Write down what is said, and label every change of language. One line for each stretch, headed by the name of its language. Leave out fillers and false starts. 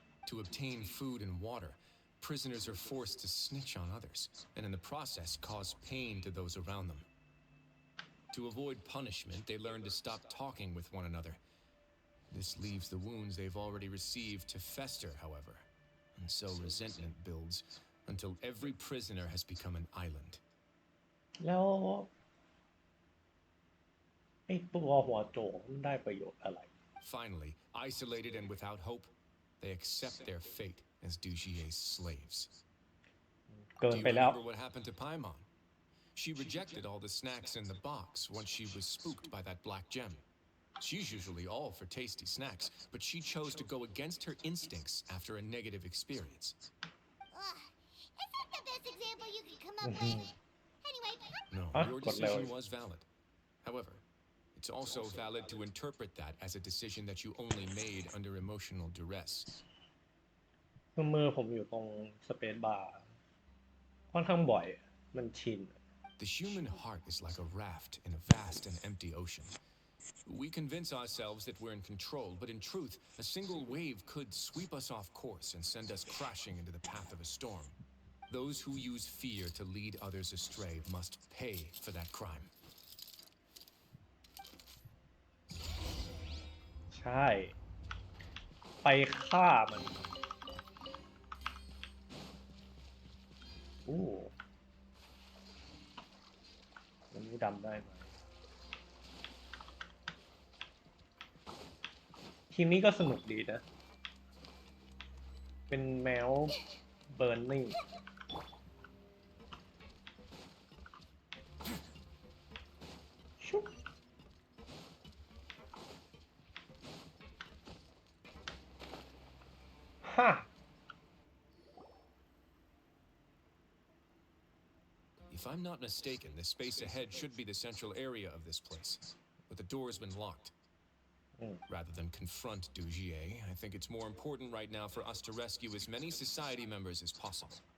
English: To obtain food and water, prisoners are forced to snitch on others, and in the process cause pain to those around them. To avoid punishment, they learn to stop talking with one another. This leaves the wounds they've already received to fester, however, and so resentment builds until every prisoner has become an island.
Thai: แล้วไอ้ตัวหัวโจกมันได้ประโยชน์อะไร
English: Finally, isolated and without hope, they accept their fate as Dugier's slaves.
Thai: เกิน
English: Do you
Thai: ไปแล้ว
English: remember what happened to Paimon? She rejected all the snacks in the box once she was spooked by that black gem. She's usually all for tasty snacks, but she chose to go against her instincts after a negative experience. Is that the best example you could come up with? Anyway, No, your decision was valid. However, it's also valid to interpret that as a decision that you only made under emotional duress.
Thai: คือมือผมอยู่ตรงสเปซบาร์ค่อนข้างบ่อยมันชิน
English: The human heart is like a raft in a vast and empty ocean. We convince ourselves that we're in control, but in truth, a single wave could sweep us off course and send us crashing into the path of a storm. Those who use fear to lead others astray must pay for that crime.
Thai: ใช่ไปฆ่ามันมันนี่ดำได้ไหม ทีมนี้ก็สนุกดีนะเป็นแมวเบิร์นนิ่งชุบฮ่า
English: If I'm not mistaken, the space ahead should be the central area of this place, but the door has been locked. Rather than confront Dugier, I think it's more important right now for us to rescue as many society members as possible.